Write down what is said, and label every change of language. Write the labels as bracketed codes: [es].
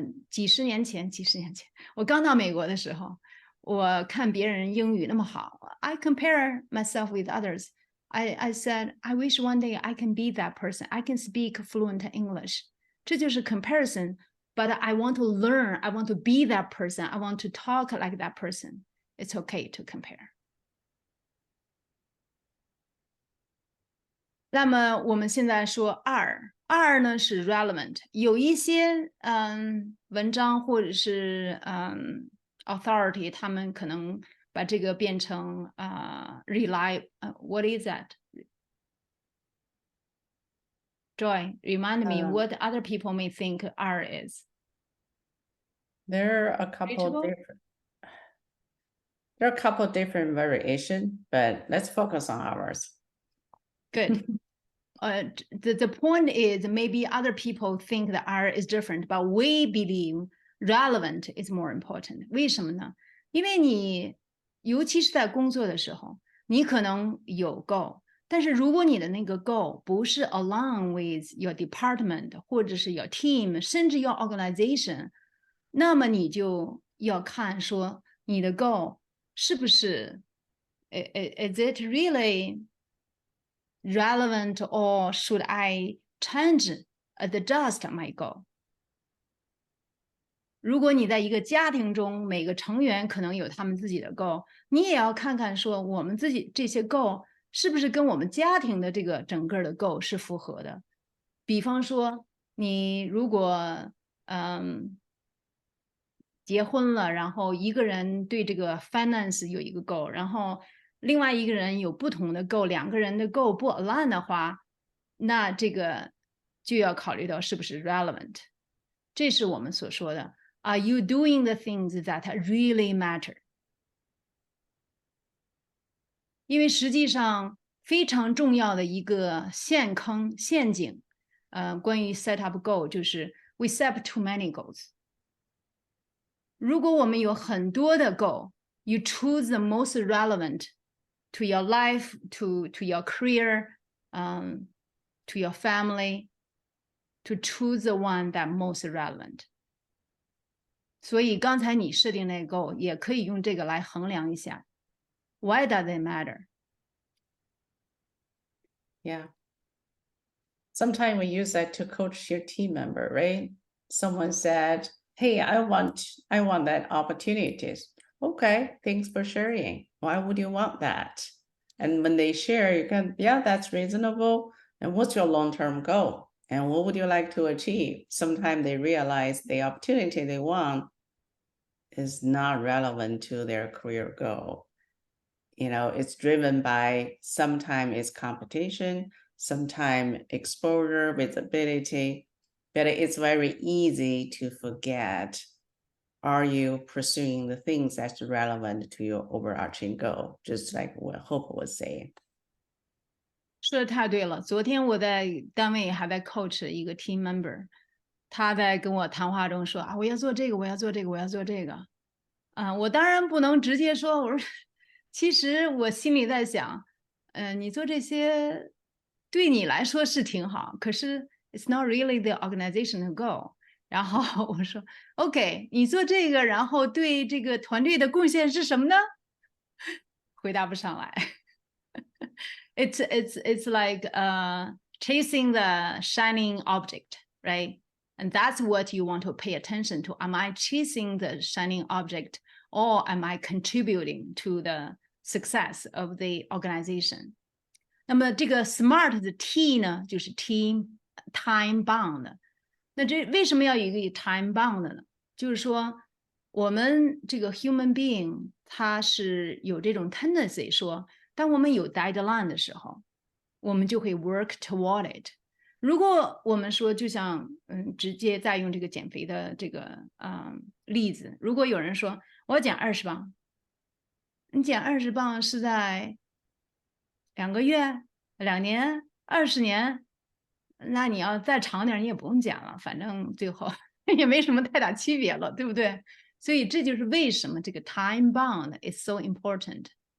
[zh] 几十年前，我刚到美国的时候，我看别人英语那么好 ， [en] I compare myself with others. I said, I wish one day I can be that person. I can speak fluent English. [zh] 这就是 comparison. [en] But I want to learn. I want to be that person. I want to talk like that person. It's okay to compare. [zh] 那么我们现在说二呢是 relevant， 有一些文章或者是authority， 他们可能把这个变成 [en] rely what is that? Joy, remind me what other people may think R is. There are a couple different variations, but let's focus on ours. Good. The point is maybe other people think that R is different, but we believe relevant is more important. [zh] 为什么呢？因为你尤其是在工作的时候，你可能有 goal， 但是如果你的那个 goal 不是 [en] along with your department [zh] 或者是 [en] your team， [zh] 甚至 [en] your organization， [zh] 那么你就要看说你的 goal 是不是 [en] is it really relevant or should I change adjust my goal？ [zh] 如果你在一个家庭中，每个成员可能有他们自己的 goal， 你也要看看说我们自己这些 goal 是不是跟我们家庭的这个整个的 goal 是符合的。比方说你如果结婚了，然后一个人对这个 finance 有一个 goal， 然后另外一个人有不同的 goal， 两个人的 goal 不 align 的话，那这个就要考虑到是不是 relevant。这是我们所说的 [en] Are you doing the things that really matter？ [zh] 因为实际上非常重要的一个陷阱，关于 [en] set up goal [zh] 就是 [en] we set too many goals。 [zh] 如果我们有很多的 [en] goal， you choose the most relevant to your life, to your career, to your family, to choose the one that most relevant。 [zh] 所以刚才你设定那个 goal 也可以用这个来衡量一下 [en] Why does it matter? Yeah. Sometimes we use that to coach your team member, right? Someone said, hey, I want that opportunities. Okay, thanks for sharing. Why would you want that? And when they share, you can, yeah, that's reasonable. And what's your long-term goal? And what would you like to achieve? Sometimes they realize the opportunity they want is not relevant to their career goal. You know, it's driven by sometimes it's competition, sometimes exposure, visibility, but it's very easy to forget. Are you pursuing the things that's relevant to your overarching goal? Just like what Hope was saying. [zh] 说的太对了。昨天我在单位还在 coach 一个 team member， 他在跟我谈话中说啊，我要做这个，我要做这个，我要做这个。我当然不能直接说，我说其实我心里在想，你做这些对你来说是挺好，可是 [en] it's not really the organizational goal。 [zh] 然后我说 OK， 你做这个，然后对这个团队的贡献是什么呢？回答不上来。 [en] It's like chasing the shining object, right? And that's what you want to pay attention to. Am I chasing the shining object, or am I contributing to the success of the organization? [zh] 那么这个 SMART 的 T 呢，就是 team time bound。那这为什么要有一个 time bound 呢？就是说我们这个 [en] human being [zh] 它是有这种 tendency 说，当我们有 deadline 的时候，我们就会 [en] work toward it。 [zh] 如果我们说就像直接再用这个减肥的这个例子，如果有人说我要减20磅，你减20磅是在2个月、2年、20年，那你要再长点你也不用减了，反正最后也没什么太大区别了，对不对？所以这就是为什么这个 [en] time bound is so important。